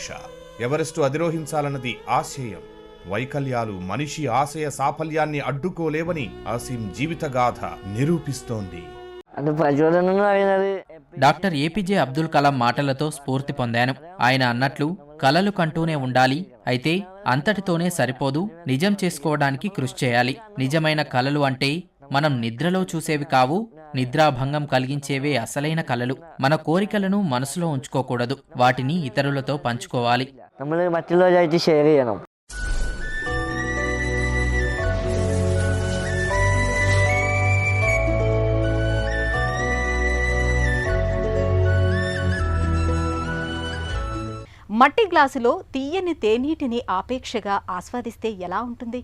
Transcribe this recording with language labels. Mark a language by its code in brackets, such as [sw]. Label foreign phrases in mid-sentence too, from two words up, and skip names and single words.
[te] ఎవరెస్టు అధిరోహించాలన్నది ఆశయం. వైకల్యాలు మనిషి ఆశయ సాఫల్యాన్ని అడ్డుకోలేవని అసీం జీవితగాథ నిరూపిస్తోంది. [ml] അത് പ്രചോദനം എന്ന് പറയുന്നത് [te] డాక్టర్ ఏపీజే అబ్దుల్ కలాం మాటలతో స్ఫూర్తి పొందాను. ఆయన అన్నట్లు కలలు కంటూనే ఉండాలి, అయితే అంతటితోనే సరిపోదు, నిజం చేసుకోవడానికి కృషి చేయాలి. నిజమైన కలలు అంటే మనం నిద్రలో చూసేవి కావు, నిద్రాభంగం కలిగించేవే అసలైన కలలు. మన కోరికలను మనసులో ఉంచుకోకూడదు, వాటిని ఇతరులతో పంచుకోవాలి. [ml] നമ്മൾ മറ്റുള്ളവരായിട്ട് ഷെയർ ചെയ്യണം. [te] మట్టి గ్లాసులో తీయని తేనీటిని ఆపేక్షగా ఆస్వాదిస్తే ఎలా ఉంటుంది?